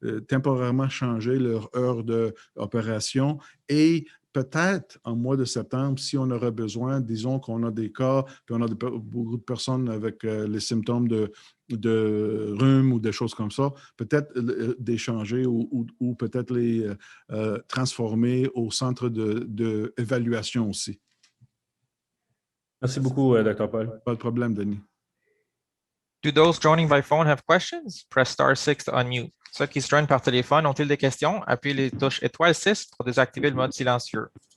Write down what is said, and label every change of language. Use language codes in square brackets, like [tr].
[fr] temporairement changer leur heure d'opération, et peut-être en mois de septembre, si on aurait besoin, disons qu'on a des cas, puis on a beaucoup de personnes avec les symptômes de rhume ou des choses comme ça, peut-être d'échanger ou peut-être les transformer au centre d'évaluation aussi. Merci beaucoup, Dr. Paul. Pas de problème, Denis. [en] Do those joining by phone have questions? Press star 6 to unmute. [fr] Ceux qui se joignent par téléphone ont-ils des questions? Appuyez les touches étoile 6 pour désactiver le mode silencieux.